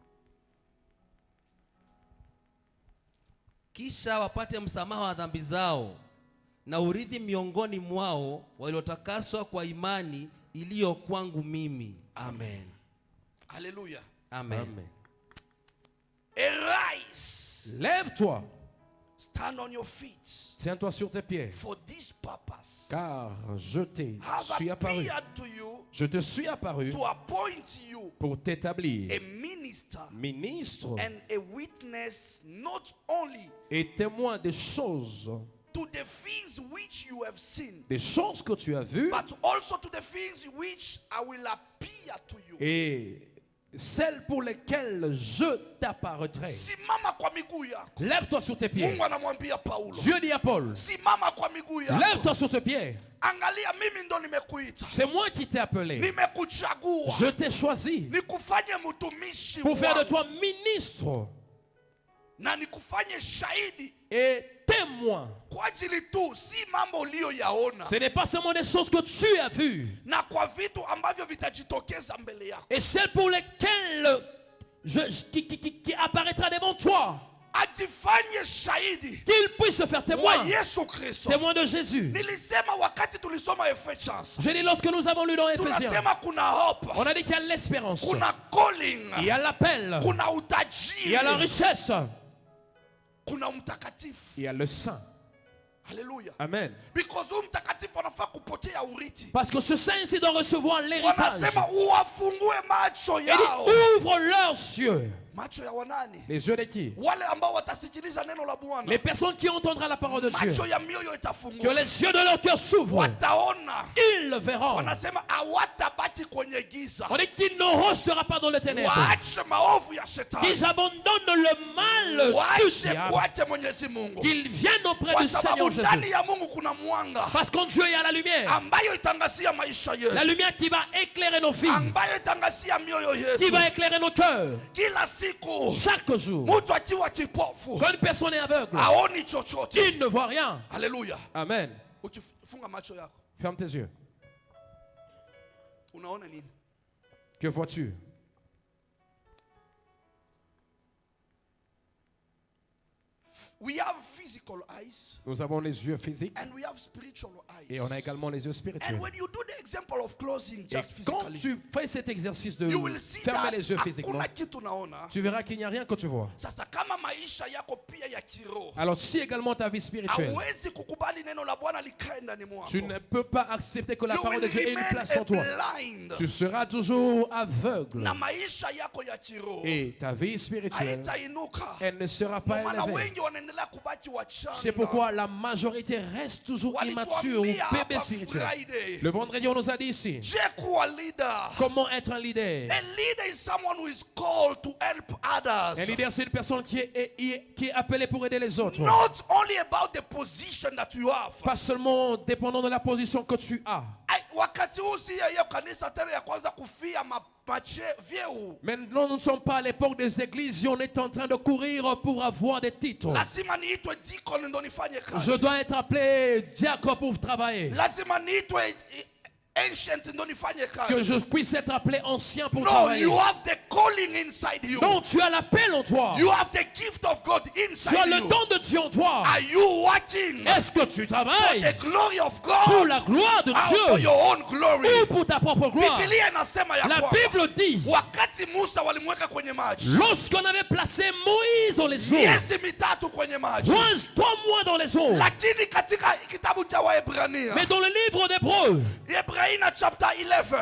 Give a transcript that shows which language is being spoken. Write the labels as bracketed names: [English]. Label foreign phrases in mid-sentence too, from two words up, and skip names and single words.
[Swahili] kisha wapate msamaha wa dhambi zao na urithi miongoni mwao waliotakaswa kwa imani iliyo kwangu mimi. Amen. Hallelujah. Amen. Amen. [English] Arise. [French] Lève-toi. [English] Stand on your feet. [French] Tiens-toi sur tes pieds. [English] For this purpose. [French] Car je te [English] Have [French] suis apparu. [English] appeared to you [French] Je te suis apparu [English] to appoint you [French] pour t'établir [English] a minister [French] ministre [English] and a witness not only [French] et témoin des choses [English] to the things which you have seen, [French] des choses que tu as vues [English] but also to the things which I will appear to you. [French] et celles pour lesquelles je t'apparaîtrai. [Swahili] Simama kwa miguu yako. [French] Lève-toi sur tes pieds. [Swahili] Mungu anamwambia Paulo. [French] Dieu dit à Paul, [Swahili] Simama kwa miguu yako. [French] lève-toi sur tes pieds. [Swahili] Angalia, mimi ndo nimekuita. [French] C'est moi qui t'ai appelé. [Swahili] Nimekuchagua. [French] Je t'ai choisi [Swahili] Nikufanye mtumishi [French] pour faire de [Swahili] wangu. [French] toi ministre [Swahili] Na nikufanye shahidi [French] et témoin. [Swahili] kwa ajili tu si mambo uliyoyaona [French] Ce n'est pas seulement des choses que tu as vues, [Swahili] na kwa vitu ambavyo vitajitokeza mbele yako. [French] et celles pour lesquelles qui apparaîtra devant toi, [Swahili] Ajifanye shahidi [French] qu'il puisse se faire [Swahili] wa [French] témoin, [Swahili] Yesu Kristo. [French] témoin de Jésus. [Swahili] Nilisema wakati tulisoma Ephesians, [French] Je dis, lorsque nous avons lu dans Éphésiens, [Swahili] tunasema kuna hope, [French] on a dit qu'il y a l'espérance, [Swahili] kuna calling, [French] il y a l'appel, [Swahili] kuna [French] il y a la [Swahili] utajiri, [French] richesse, [Swahili] kuna mtakatifu. [French] il y a le saint. Hallelujah. Amen. [Swahili] Because huyu mtakatifu anafaa kupokea urithi. [French] Parce que ce saint ici doit recevoir l'héritage. [Swahili] Wanasema uwafungue macho [French] Il [Swahili] yao. [French] dit, ouvre leurs yeux. [Swahili] Macho ya wanani? [French] Les yeux de qui? [Swahili] Wale ambao watasikiliza neno la Bwana. [French] Les personnes qui entendront la parole de Dieu. [Swahili] Macho ya mioyo [French] Que [Swahili] itafunguka. [French] les yeux de leur cœur s'ouvrent. [Swahili] Wataona. [French] Ils le verront. [Swahili] Wanasema hawatabaki kwenye giza. [French] On dit qu'il ne restera pas dans le ténèbre. [Swahili] Waache maovu ya shetani. [French] Qu'ils abandonnent le mal du [Swahili] Waache [French] diable. [Swahili] kuache Mwenyezi Mungu. [French] Qu'ils viennent auprès [Swahili] Kwa [French] du Seigneur [Swahili] sababu ndani [French] Jésus. [Swahili] ya Mungu kuna mwanga [French] Parce qu'en Dieu il y a la lumière. [Swahili] ambayo itangazia maisha [French] La [Swahili] yetu. [French] lumière qui va éclairer nos filles. [Swahili] Ambayo itangazia mioyo [French] Qui [Swahili] yetu. [French] va éclairer nos cœurs. [Swahili] Kila siku [French] Chaque jour. [Swahili] mtu akiwa kipofu [French] Quand une personne est aveugle, [Swahili] haoni chochote. [French] il ne voit rien. Haleluya. Amen. [Swahili] Ukifunga macho yako [French] Ferme tes yeux. [Swahili] unaona nini? [French] Que vois-tu? [English] We have physical eyes [French] Nous avons les yeux physiques [English] and we have spiritual eyes. [French] et on a également les yeux [English] And [French] spirituels. [English] when you do the example of closing [French] Et [English] just [French] quand [English] physically, [French] tu fais cet exercice de [English] you will see [French] fermer [English] that [French] les yeux physiquement, [Swahili] hakuna kitu naona. [French] tu verras qu'il n'y a rien que tu vois. [Swahili] Sasa kama maisha yako pia ya kiroho, [French] Alors si également ta vie spirituelle, [Swahili] hauwezi kukubali neno la Bwana likae ndani mwako. [French] tu ne peux pas accepter que la [English] You [French] parole de [English] will [French] Dieu ait une [English] remain [French] place en toi. [English] blind. [French] Tu seras toujours aveugle. [Swahili] Na maisha yako ya kiroho [French] Et ta vie spirituelle, [Swahili] haitainuka. [French] elle ne sera pas [Swahili] Ndio maana [French] élevée. [Swahili] wengi wanaendelea [French] C'est pourquoi la majorité reste toujours immature ou bébé spirituel. Le vendredi, on nous a dit ici, comment être un leader. [English] A leader is someone who is called to help others. [French] Un leader, c'est une personne qui est appelée pour aider les autres. [English] Not only about the position that you have. [French] Pas seulement dépendant de la position que tu as. Maintenant, nous ne sommes pas à l'époque des églises et on est en train de courir pour avoir des titres. Je dois être appelé diacre pour travailler. Que je puisse être appelé ancien pour travailler. [English] You have the calling inside you. [French] Non, tu as l'appel en toi. [English] You have the gift of God inside [French] tu as le [English] you. [French] don de Dieu en toi. [English] Are you watching? [French] Est-ce que tu travailles [English] for the glory of God, [French] pour la gloire de Dieu [English] for your own glory? [French] Ou pour ta propre gloire? La Bible dit, lorsqu'on avait placé Moïse dans les eaux, 3 mois dans les eaux, mais dans le livre d'Hébreux, [English] chapter 11,